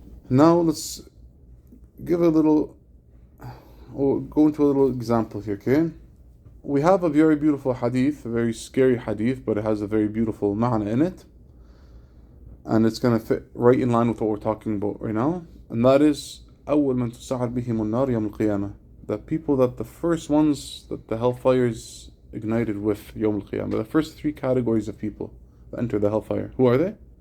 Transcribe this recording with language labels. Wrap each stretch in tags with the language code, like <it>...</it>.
<en>Now let's give a little, or go into a little example here, okay? We have a very beautiful hadith, a very scary hadith, but it has a very beautiful ma'na in it. And it's going to fit right in line with what we're talking about right now. And that is,</en> <ar>أول من تسعر بهم النار يوم القيامة.</ar> <en>The people that the first ones that the hellfire is ignited with</en> <ar>يوم القيامة.</ar> <en>The first three categories of people that enter the hellfire. Who are they?</en>